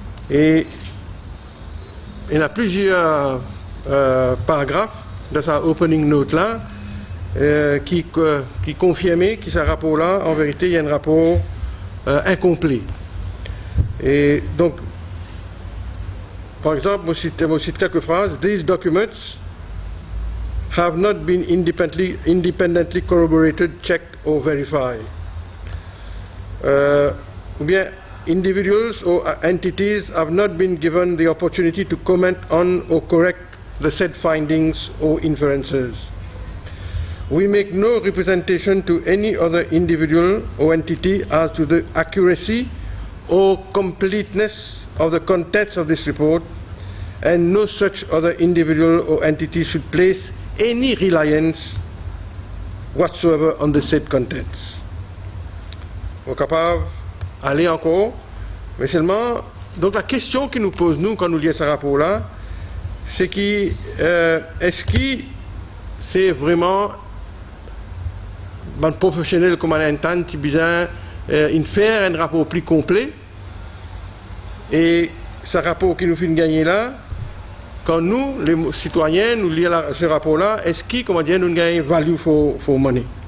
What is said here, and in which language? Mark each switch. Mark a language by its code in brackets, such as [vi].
[fr] Et il y a plusieurs paragraphes de sa opening note-là qui confirmaient que ce rapport-là, en vérité, il y a un rapport incomplet. Et donc, par exemple, je cite quelques phrases. [en] These documents have not been independently corroborated, checked or verified. [fr] Ou bien, [en] individuals or entities have not been given the opportunity to comment on or correct the said findings or inferences. We make no representation to any other individual or entity as to the accuracy or completeness of the contents of this report, and no such other individual or entity should place any reliance whatsoever on the said contents. [fr] On est capable d'aller encore, mais seulement, donc la question qui nous pose, nous, quand nous lisons ce rapport-là, c'est est-ce que c'est vraiment un professionnel comme un interne qui a besoin de faire un rapport plus complet, et ce rapport qui nous fait gagner là, quand nous, les citoyens, nous lisons ce rapport-là, est-ce que, comment dire, nous gagnons [en] value for money?